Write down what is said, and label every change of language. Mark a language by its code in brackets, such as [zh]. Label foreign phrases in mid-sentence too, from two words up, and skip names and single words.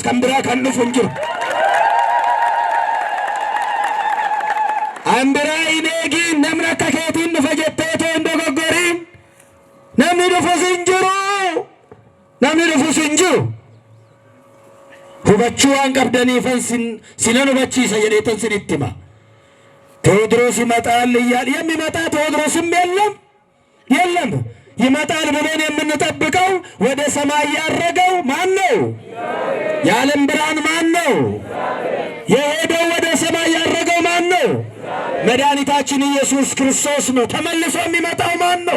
[om] Kan biraa kan dhufu hin jiru. An biraa hin eegin, namni akka keetiin dhufa jettee too hin dogoggoriin. Namni dhufus hin jiru. Namni dhufus hin jiru. Hubachuu waan qabdaniifan sinan hubachiisa jedheetan sinitti hima. [am] Tewoodroos ይመጣል እያል የሚመጣ ቴዎድሮስም የለም ይመጣል ብለን የምንጠብቀው ወደ ሰማይ ያረገው ማን ነው? የዓለም ብርሃን ማን ነው? የሄደው ወደ ሰማይ ያረገው ማን ነው? መድኃኒታችን ኢየሱስ ክርስቶስ ነው። ተመልሶ የሚመጣው ማን ነው?